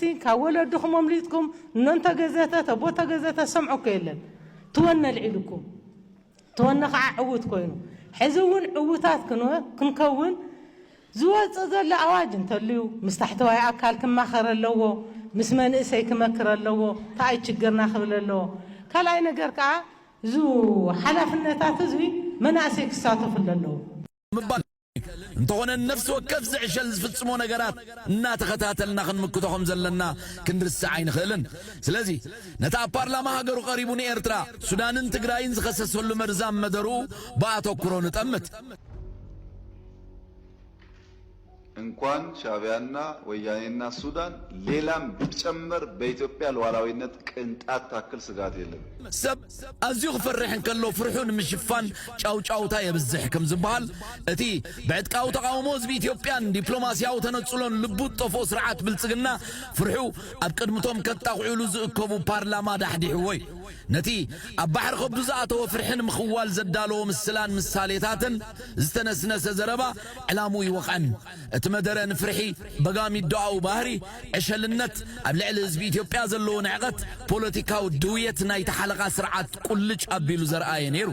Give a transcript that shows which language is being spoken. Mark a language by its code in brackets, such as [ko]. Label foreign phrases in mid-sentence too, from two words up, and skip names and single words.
[ti] ካብ ወለድኹም ኣምሊጥኩም እኖን ተገዘተ ተቦ ተገዘተ ሰምዑ የለን ትወነ ልዒልኩም ትወነ ከዓ ዕውት ኮይኑ ሕዚ እውን ዕውታት ክንከውን ዝወፅእ ዘሎ ኣዋጅ እንተልዩ ምስ ታሕተዋይ ኣካል ክማኸር ኣለዎ ምስ መንእሰይ ክመክር ኣለዎ እንታይ ችግርና ክብል ኣለዎ ካልኣይ ነገር ከዓ እዙ ሓላፍነታት ህዝቢ መናእሰይ ክሳተፉሉ ኣለዎ እንተኾነ ነፍሲ ወከፍ ዝዕሸል ዝፍጽሞ ነገራት እናተኸታተልና ክንምክቶኹም ዘለና ክንርስዕ ኣይንኽእልን ስለዚ ነታ ኣብ ፓርላማ ሃገሩ ቀሪቡ ንኤርትራ ሱዳንን ትግራይን ዝኸሰሰሉ መርዛም መደሩ ብኣተኩሮ ንጠምት [am] እንኳን ሻዕቢያና ወያኔና ሱዳን ሌላም ቢጨመር በኢትዮጵያ ሉዓላዊነት ቅንጣት ታክል ስጋት የለም [ti] ሰብ ኣዝዩ ክፈርሕን ከሎ ፍርሑን ምሽፋን ጫውጫውታ የብዝሕ ከም ዝበሃል እቲ ብዕጥቃዊ ተቃውሞ ህዝቢ ኢትዮጵያን ዲፕሎማስያዊ ተነጽሎን ልቡ ጠፎ ስርዓት ብልጽግና ፍርሑ ኣብ ቅድምቶም ከጣቑዑሉ ዝእከቡ ፓርላማ ዳሕዲሕወይ ነቲ ኣብ ባሕሪ ከብዱ ዝኣተወ ፍርሕን ምኽዋል ዘዳለዎ ምስላን ምሳሌታትን ዝተነስነሰ ዘረባ ዕላሙ ይወቕዐን እቲ መደረ ንፍርሒ በጋሚ ዶኣው ባህሪ ዕሸልነት ኣብ ልዕሊ ህዝቢ ኢትዮጵያ ዘለዎ ንዕቐት ፖለቲካዊ ድውየት ናይ ተሓለቓ ስርዓት ቁልጭ ኣቢሉ ዘርኣየ ነይሩ